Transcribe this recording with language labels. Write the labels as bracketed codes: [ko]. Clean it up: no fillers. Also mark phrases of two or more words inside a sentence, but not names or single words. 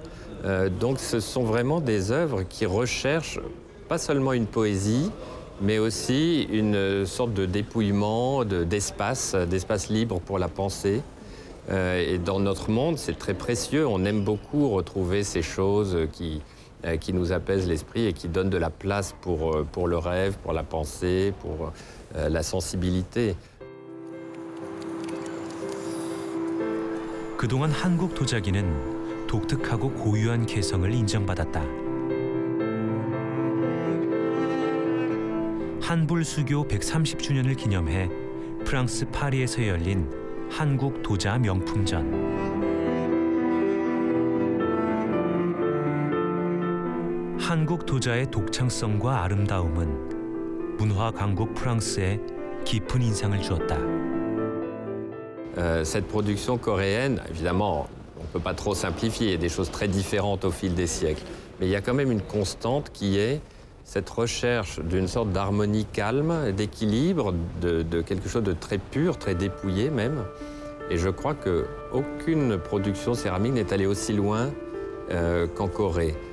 [fr] Donc ce sont vraiment des œuvres qui recherchent pas seulement une poésie, mais aussi une sorte de dépouillement, d'espace libre pour la pensée. Et dans notre monde, c'est très précieux. On aime beaucoup retrouver ces choses qui nous apaisent l'esprit et qui donnent de la place pour le rêve, pour la pensée, pour la sensibilité. [ko] 그동안 한국 도자기는 독특하고 고유한 개성을 인정받았다. 한불수교 130주년을 기념해 프랑스 파리에서 열린 한국 도자 명품전. 한국 도자의 독창성과 아름다움은 문화 강국 프랑스에 깊은 인상을 주었다. [fr] Cette production coréenne, évidemment, on ne peut pas trop simplifier, il y a des choses très différentes au fil des siècles, mais il y a quand même une constante qui est cette recherche d'une sorte d'harmonie calme, d'équilibre, de quelque chose de très pur, très dépouillé même. Et je crois qu'aucune production céramique n'est allée aussi loin qu'en Corée.